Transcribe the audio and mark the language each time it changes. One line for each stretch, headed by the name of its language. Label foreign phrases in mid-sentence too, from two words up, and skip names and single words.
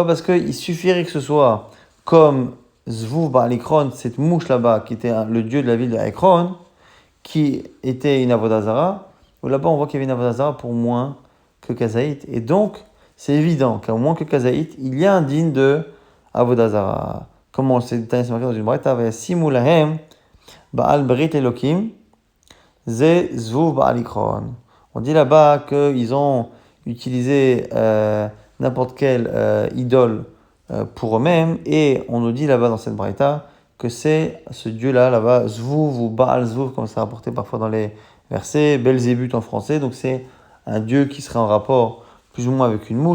French: Parce qu'il suffirait que ce soit comme Zvuv Ba'alikron, cette mouche là-bas, qui était le dieu de la ville de Ekron, qui était une avodazara, Là-bas, on voit qu'il y avait une
Hebrew: עבודה זרה
French: pour moins que kazaït. Et donc, c'est évident qu'à moins que kazaït, il y a un digne de
Hebrew: עבודה זרה.
French: Comment c'est marqué dans une braïta,
Hebrew: ויסימו להם בעל ברית אלקים זה זבוב בעל עקרון.
French: On dit là-bas qu'ils ont utilisé n'importe quelle idole pour eux-mêmes, et on nous dit là-bas dans cette braïta que c'est ce dieu-là, là-bas, Zvuv ou Baal Zvuv, comme c'est rapporté parfois dans les versets, Belzébuth en français, donc c'est un dieu qui serait en rapport plus ou moins avec une mouche.